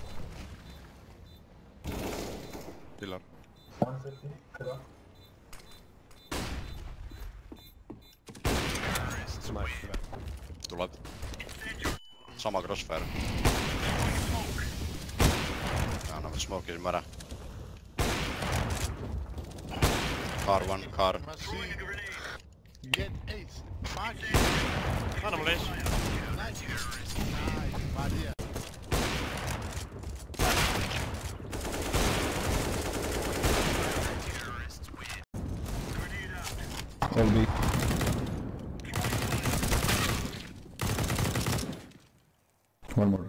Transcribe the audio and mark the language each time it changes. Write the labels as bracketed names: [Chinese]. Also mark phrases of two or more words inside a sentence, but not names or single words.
[English] Dylan. Nice. [Estonian] Tuleb. Sama crossfire. Anname smoke'i ilma ära. [English] Car one, car. Get ace. Fuck. [Estonian] Anna mulle ees. [English] Nice. Nice. LB. One more.